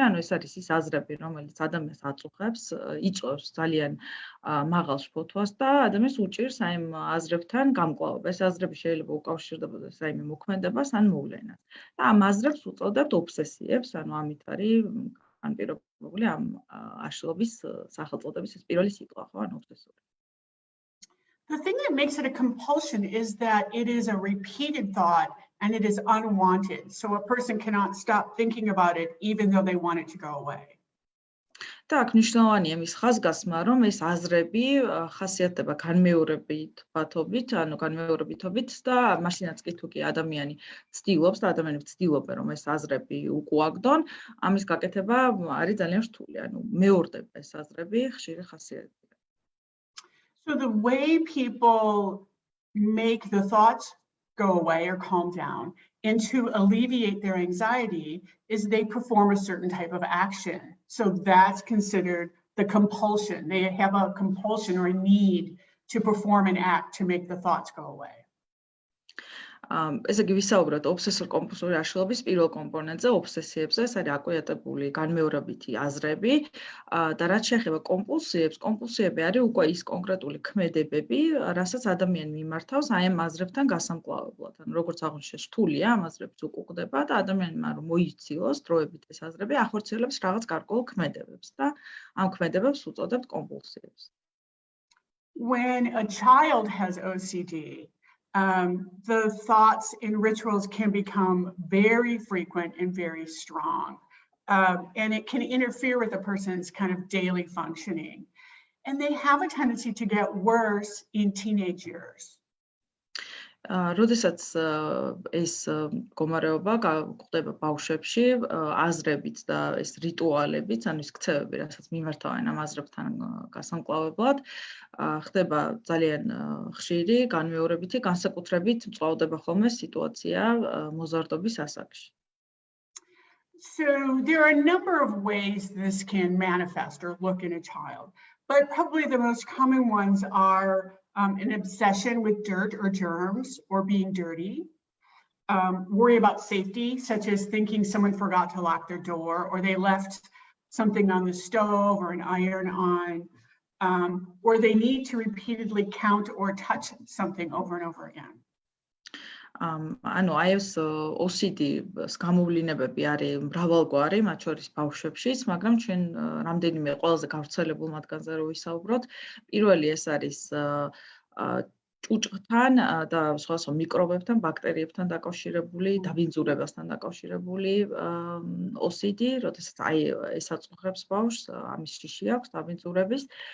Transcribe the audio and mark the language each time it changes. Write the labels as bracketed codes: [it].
[ka] ანუ ეს არის ის აზრები, რომელიც ადამიანს აწუხებს, იწვევს ძალიან მაღალ შფოთვას და ადამიანს უჭირს აი ამ აზრებთან გამკლავება. ეს აზრები შეიძლება უკავშირდებოდეს აი მოქმედებას ან მოვლენას. და ამ აზრებს უწოდებთ ობსესიებს, ანუ ამით არის განპირობებული ამ აშლილობის სახელწოდების ეს პირველი სიტყვა, ხო, ანუ ობსესური. [en] The thing that makes it a compulsion is that it is a repeated thought and it is unwanted. So a person cannot stop thinking about it even though they want it to go away. [ka] და აქ მნიშვნელოვანია მის ხაზგასმა, რომ ეს აზრები ხასიათდება განმეორებითობით, ანუ განმეორებითობით და მაშინაც კი თუ კი ადამიანი ცდილობს და ადამიანები ცდილობენ, რომ ეს აზრები უკუაგდონ, ამის გაკეთება არის ძალიან რთული, ანუ მეორდება ეს აზრები ხშირი ხასიათით. [en] So the way people make the thoughts go away or calm down and to alleviate their anxiety is they perform a certain type of action. So that's considered the compulsion. They have a compulsion or a need to perform an act to make the thoughts go away. [ka] ესე იგი ვისაუბროთ ობსესურ-კომპულსური აშლილობის პირველ კომპონენტზე, ობსესიებზე, ეს არის აკვიატებული განმეორებითი აზრები და რაც შეეხება კომპულსიებს, კომპულსიები არის უკვე ის კონკრეტული ქმედებები, რასაც ადამიანი მიმართავს აი ამ აზრებთან გასამკლავებლად. ანუ როგორც აღნიშნეს, რთულია ამ აზრებს უკუგდება და ადამიანმა რომ მოიცილოს დროებით ეს აზრები, ახორციელებს რაღაც გარკვეულ ქმედებებს და ამ ქმედებებს უწოდებთ კომპულსიებს. [en] When a child has OCD, the thoughts and rituals can become very frequent and very strong. And it can interfere with a person's kind of daily functioning. And they have a tendency to get worse in teenage years. [ka] როდესაც ეს მდგომარეობა გვხვდება ბავშვებში, აზრებით და ეს რიტუალებიც, ანუ ის ქცევები, რასაც მიმართავენ ამ აზრებთან გასამკლავებლად, ხდება ძალიან ხშირი, განმეორებითი, განსაკუთრებით მწვავდება ხოლმე სიტუაცია მოზარდობის ასაკში. [en] So there are a number of ways this can manifest or look in a child, but probably the most common ones are an obsession with dirt or germs or being dirty, worry about safety, such as thinking someone forgot to lock their door or they left something on the stove or an iron on, or they need to repeatedly count or touch something over and over again. [ka] ანუ აი ეს OCD-ს გამოვლინებები არის მრავალგვარი, მათ შორის ბავშვებშიც, მაგრამ ჩვენ რამდენიმე ყველაზე გავრცელებულ მათგანზე რო ვისაუბროთ, პირველი ეს არის ჭუჭხთან და სხვადასხვა მიკრობებთან, ბაქტერიებთან დაკავშირებული, დაბინძურებასთან დაკავშირებული OCD, როდესაც აი ეს აწუხებს ბავშვს, ამის შიში აქვს დაბინძურების.